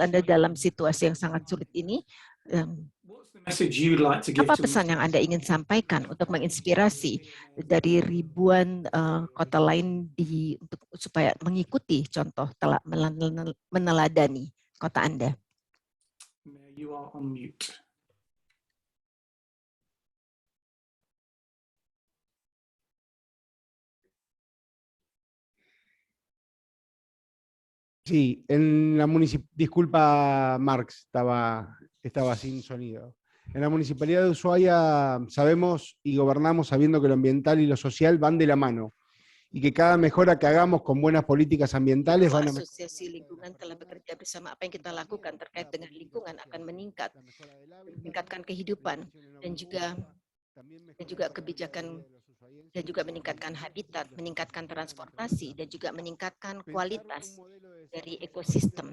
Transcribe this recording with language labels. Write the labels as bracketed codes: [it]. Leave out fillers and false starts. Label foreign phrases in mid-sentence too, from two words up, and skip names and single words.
[id] Anda dalam situasi yang sangat sulit ini. Apa pesan yang Anda ingin sampaikan untuk menginspirasi dari ribuan kota lain supaya mengikuti contoh meneladani kota Anda? [en] You are on mute. [es] Sí, disculpa Marx, estaba sin sonido. En la Municipalidad de Ushuaia sabemos y gobernamos sabiendo que lo ambiental y lo social van de la mano y que cada mejora que hagamos con buenas políticas ambientales van a mejorar. [id] Asosiasi lingkungan telah bekerja bersama. Apa yang kita lakukan terkait dengan lingkungan akan meningkatkan kehidupan dan juga kebijakan dan juga meningkatkan habitat, meningkatkan transportasi dan juga meningkatkan kualitas dari ekosistem.